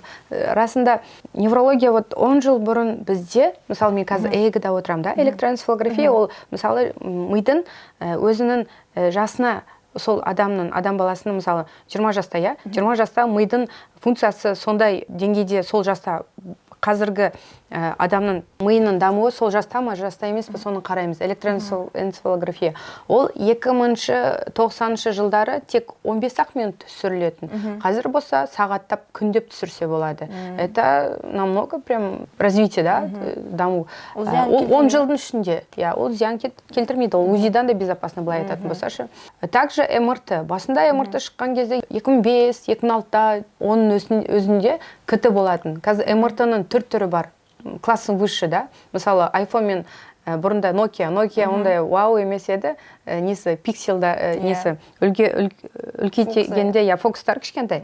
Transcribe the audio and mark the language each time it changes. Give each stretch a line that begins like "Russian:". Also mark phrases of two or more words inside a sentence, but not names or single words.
Kazakh: Расында, неврология 10 жыл бұрын бізде, мысалы, мен қазір ЭЭГ-да отырам, да, электроэнцефалография, ол, мысалы, мидың өзінің жасына, сол адам баласының, мысалы, 20 жаста, 20 жаста мидың функциясы сондай деңгейде сол жаста қазіргі адамның миының дамуы сол жаста ма, жаста емес пе, соны қараймыз. Электроэнцефалография. Ол 2090 жылдары тек 15 минут түсірілетін. Қазір болса сағаттап, күндеп түсірсе болады.
Russian: Это намного прям развитие,
Kazakh: да, даму. 10 жылдың ішінде. Ол зиян келтірмейді. Ол УЗИдан да безопасно былай айтатын болсашы. Также МРТ. Басында МРТ шыққан кезде 2005-2006-та оның өзінде КТ болатын. Қазір МРТ-ның түрі бар. Классың выше, да? Мысалы, iPhone мен бұрында Nokia ондай вау емес еді, несі пикселда, несі үлкейтегенде, фокустар кішкентай.